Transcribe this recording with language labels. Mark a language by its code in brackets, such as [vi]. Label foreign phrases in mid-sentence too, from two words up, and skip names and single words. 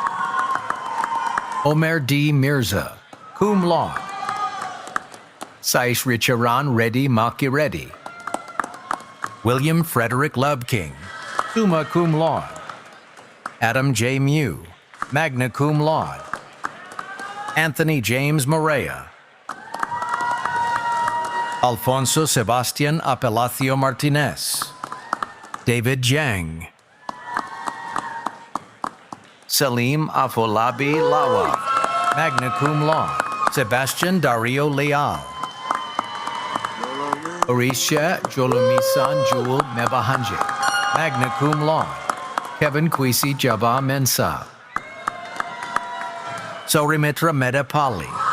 [en] Omer D. Mirza, [la] cum laude. [en] Saish Richaran Reddy Maki Reddy. William Frederick Loveking, [la] summa cum laude. [en] Adam J. Mew, [la] magna cum laude. [en] Anthony James Morea. Alfonso Sebastian Apelacio Martinez. David Jiang, Salim Afolabi Lawa, [la] magna cum laude. [en] Sebastian Dario Leal. Orisha Jolomisan Jewel Mebahanje, [la] magna cum laude. [en] Kevin Kwesi Jabba Mensa. Saurimitra Medapali.